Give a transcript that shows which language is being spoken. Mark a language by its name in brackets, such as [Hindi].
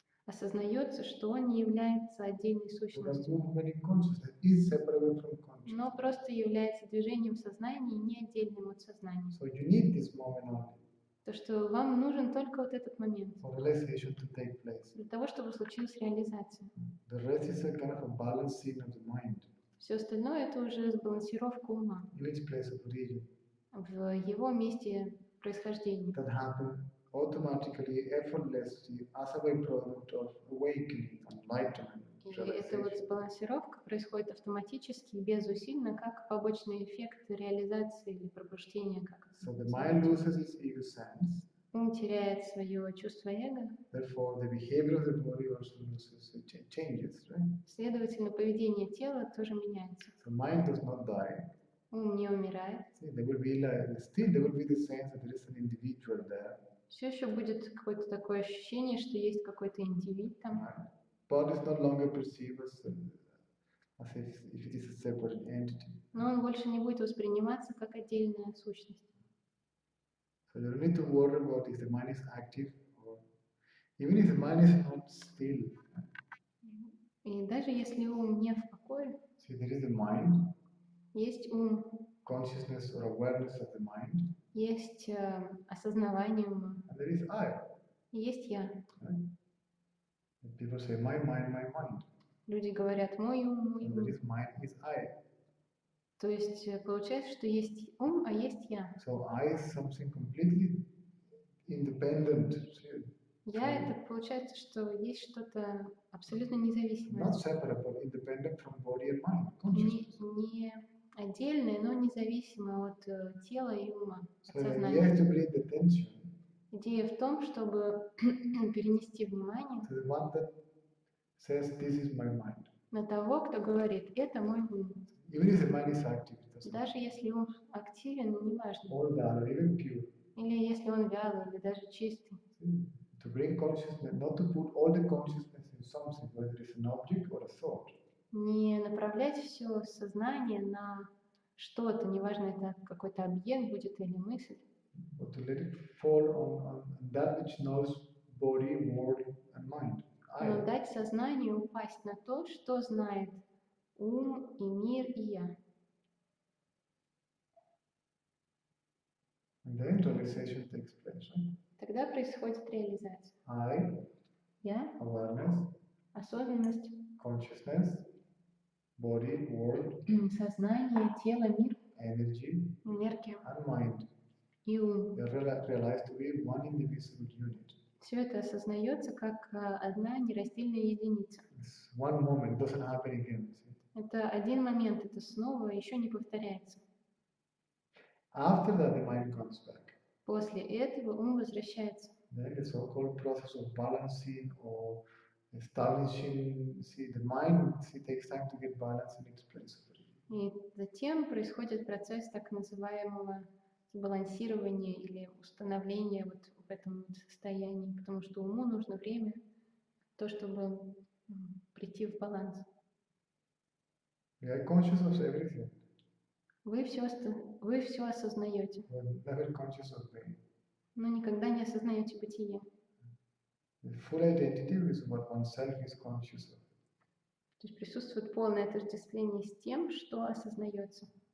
[Russian] осознается, что он не является отдельной [English] Because [Russian] сущностью, [English] movement in consciousness is separable from consciousness. [Russian] но просто является движением сознания, не отдельным от сознания. [English] So you need this moment only [Russian] То, что вам нужен только вот этот момент [English] for realization to take place. [Russian] для того, чтобы случилась реализация. [English] The rest is a kind of a balancing of the mind [Russian] Все остальное это уже сбалансировка ума [English] in its place of origin [Russian] в его месте происхождения. [English] that happen automatically, effortlessly as a byproduct of awakening, enlightenment, [Russian] И эта вот [English] realization. [Russian] сбалансировка происходит автоматически, безусильно, как побочный эффект реализации или пробуждения, как [English] So [Russian] это [English] the mind [Russian] называется. [English] loses its ego sense, [Russian] Ум теряет свое чувство эго, [English] therefore the behavior of the body also loses, changes, right? [Russian] следовательно, поведение тела тоже меняется. [English] So mind does not die. [Russian] Ум не умирает. [English] See, there will be like, still there will be the sense that there is an individual there. [Russian] Все еще будет какое-то такое ощущение, что есть какой-то индивид там. [English] Right? Body is no longer perceived as if it is a separate entity. [Russian] Но он больше не будет восприниматься как отдельная сущность. [English] So you don't need to worry about if the mind is active or even if the mind is not still. [Russian] И даже если ум не в покое, [English] See, there is the mind, [Russian] есть ум, [English] consciousness or awareness of the mind, [Russian] есть осознавание ума, [English] and there is I. [Russian] и есть я. [English] Right? And people say, my mind, my mind. [Russian] Люди говорят мой ум, мой [English] And there [Russian] ум. [English] is mind is I. [Russian] То есть получается, что есть ум, а есть я. [English] So I is something completely independent. See, [Russian] Я это получается, что есть что-то абсолютно независимое. [English] not separate, but independent from body and mind, [Russian] Не, [English] consciousness. [Russian] не отдельное, но независимое от тела и ума, от [English] So the idea [Russian] сознания. [English] is to bring the attention [Russian] Идея в том, чтобы перенести внимание [English] to the one that says, this is my mind. [Russian] на того, кто говорит, это мой ум. [English] Even if the mind is active, it doesn't [Russian] Даже если ум активен, неважно. [English] all that or even pure. [Russian] Или если он вялый, или даже чистый. [English] See, to bring consciousness, not to put all the consciousness in something, whether it's an object or a thought. [Russian] Не направлять все сознание на что-то, неважно, это какой-то объект будет или мысль, [English] But to let it fall on that which knows body, world, and mind. [Russian] но [English] I. [Russian] дать сознанию упасть на то, что знает ум и мир и я. [English] And then realization takes place. Right? [Russian] Тогда происходит реализация. [English] I, [Russian] Я, [English] awareness, [Russian] осознанность, [English] consciousness, body, world, [Russian] сознание, тело, мир, [English] energy, [Russian] энергия [English] and mind. [Russian] и ум. [English] They are realized to be one indivisible unit. [Russian] Все это осознается как одна нераздельная единица. [English] It's one moment, it doesn't happen again. See? [Russian] Это один момент, это снова еще не повторяется. [English] After that, the mind comes back. [Russian] После этого ум возвращается. [English] Then the so-called process of balancing or establishing, see, the mind, see, takes time to get balanced in its place. [Russian] И затем происходит процесс так называемого сбалансирования или установления вот в этом вот состоянии, потому что уму нужно время, то, чтобы прийти в баланс. [English] We are conscious of everything, [Russian] Вы все осознаете, [English] but never conscious of being. [Russian] но никогда не осознаете бытие. [English] The full identity is what oneself is conscious of. [Russian] То есть присутствует полное отождествление с тем, что осознается.